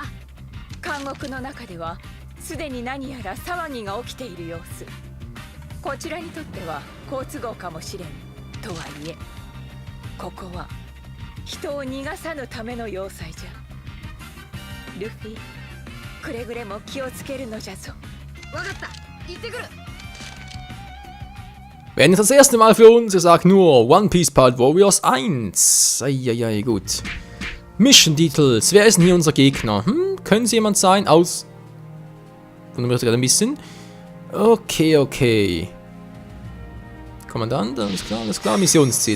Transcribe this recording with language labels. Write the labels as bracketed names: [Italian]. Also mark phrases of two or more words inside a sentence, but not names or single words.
[Japanese] 監獄の中ではすでに何やら騒ぎが起きている様子。こちらにとっては好都合かもしれん。とはいえ、ここは人を逃がさぬための要塞じゃ。ルフィ、くれぐれも気をつけるのじゃぞ。わかった、行ってくる。 [German] Wenn es das erste Mal für uns, ich sag nur One Piece Part Warriors 1. Eieiei, gut. Mission Details. Wer ist denn hier unser Gegner? Können Sie jemand sein aus... Wundert mich gerade ein bisschen. Okay. Kommandant, alles klar. Missionsziel.